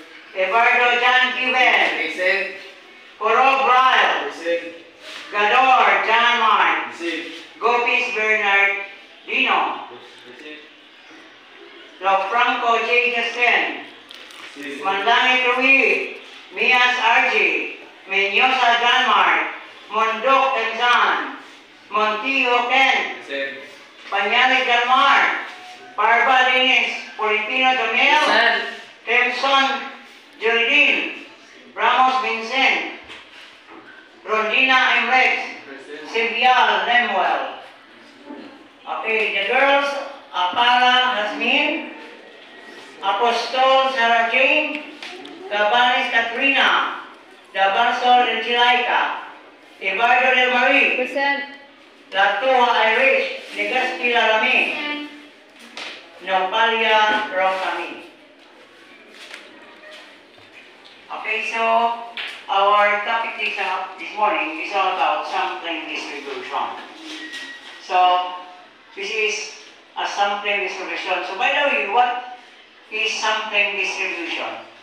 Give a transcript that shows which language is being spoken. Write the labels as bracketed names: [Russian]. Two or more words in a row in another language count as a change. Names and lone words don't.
[English] Eduardo Jan Kiven. Sid. Poro Brian. Sid. Gador Jan Mark. Sid. Gopis Bernard Dino. Sid. Franco J. Justin. Sid. Mandangit Rui. Mias RG. Menyosa Janmark. Mondok Tenzan. Montijo Ken. Sid. Panyalik Dalmar. Parva Dennis. Polipino Daniel. Temson Geraldine. Ramos Vincent. Rodina Emrex. Sibial Lemuel. Okay, the girls, Apala Hasmin, Apostol Sarah Jane, Cabanes Katrina, Dabansol Regilaika, Eduardo Del Marie, Present. Latoa Irish, Legaspi Larami, Nopalia Rosami. Okay, so our topic this morning is all about sampling distribution. So, this is a sampling distribution. So, by the way, what is sampling distribution?